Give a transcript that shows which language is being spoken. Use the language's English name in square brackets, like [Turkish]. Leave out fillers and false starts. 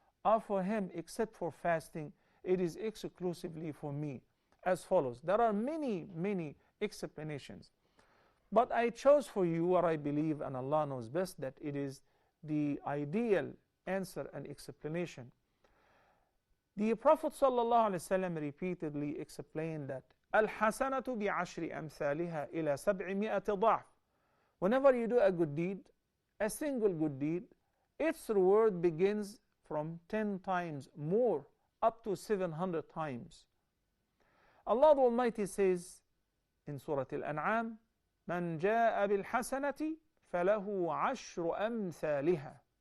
[English] are for him except for fasting. It is exclusively for me. As follows. There are many explanations. But I chose for you what I believe, and Allah knows best, that it is the ideal answer and explanation. The Prophet ﷺ repeatedly explained that [Arabic] الحسنة بعشر أمثالها إلى 700 ضعف. [English] Whenever you do a good deed, a single good deed, its reward begins from 10 times more, up to 700 times. Allah the Almighty says in Surah Al-An'am, [Arabic] من جاء بالحسنة فله عشر أمثالها.